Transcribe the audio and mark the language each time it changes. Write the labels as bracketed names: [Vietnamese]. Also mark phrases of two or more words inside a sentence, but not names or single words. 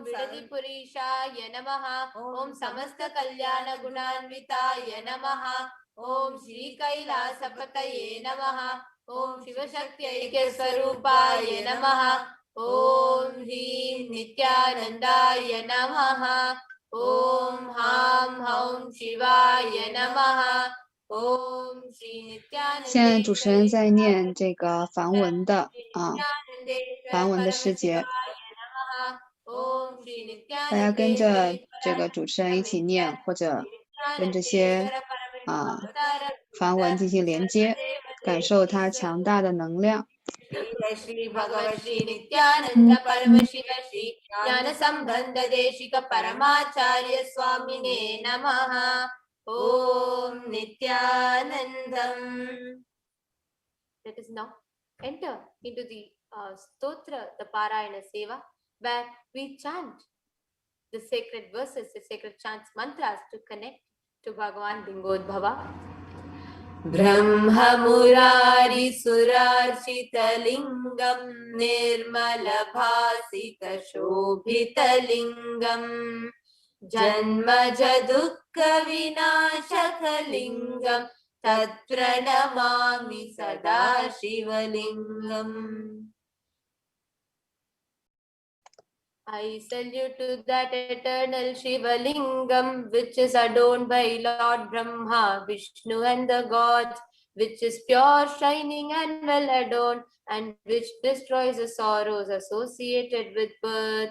[Sanskrit] Vidadipurishaya Namaha Om Samasta Kalyana Gunanvitaya Namaha Om Shri Kailasapataye Namaha Om Shivashakti Swarupaya Namaha Om Hrim Nithyanandaya Namaha Om Ham Haum Shivaya Namaha Om Shri Nithyananda. [Chinese] 现在主持人在念这个梵文的梵文的诗节，大家跟着这个主持人一起念，或者跟这些梵文进行连接，感受它强大的能量。 [Sanskrit] Shri Bhagavat Shri Nithyananda Paramashiva Shri Jnana Sambandha Deshika Paramacharya Swamine Namaha Om Nithyanandam. [English] Let us now enter into the stotra, the Parayana Seva, where we chant the sacred verses, the sacred chants, mantras to connect to Bhagavan Lingodbhava. [Sanskrit] Brahma Murari Surarshita Lingam Nirmala Bhasita Shobhita Lingam Janma Jadukka Vinashaka Lingam Tat Pranamami Sada Shivalingam. [English] I salute to that eternal Shivalingam, which is adorned by Lord Brahma, Vishnu and the gods, which is pure, shining and well adorned, and which destroys the sorrows associated with birth.